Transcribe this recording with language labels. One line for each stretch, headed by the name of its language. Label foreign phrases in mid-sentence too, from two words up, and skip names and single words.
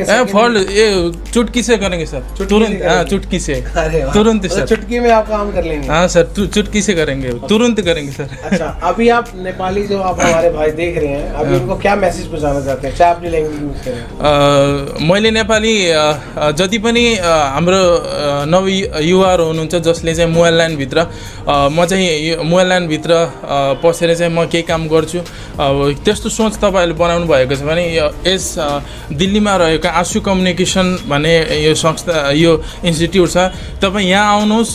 Hindi: फॉल्ट ये चुटकी से करेंगे सर, तुरंत। हाँ, चुटकी से तुरंत सर। चुटकी में आप काम कर लेंगे? हाँ सर, चुटकी से करेंगे, तुरंत करेंगे सर। अच्छा, अभी आप नेपाली जो आप हमारे भाई देख रहे हैं, अभी उनको क्या मैसेज पहुंचाना चाहते हैं, चाहे अपनी लैंग्वेज यूज करें?
Nepali: मैले नेपाली जति पनि हाम्रो नव युवाहरू हुनुहुन्छ जसले चाहिँ मोबाइल लाइनभित्र, म चाहिँ मोबाइल लाइनभित्र पसेर चाहिँ म केही काम गर्छु, त्यस्तो सोच तपाईँहरूले बनाउनु भएको छ भने यस दिल्लीमा रहेको आशु कम्युनिकेसन भन्ने यो संस्था, यो इन्स्टिट्युट छ, तपाईँ यहाँ आउनुहोस्।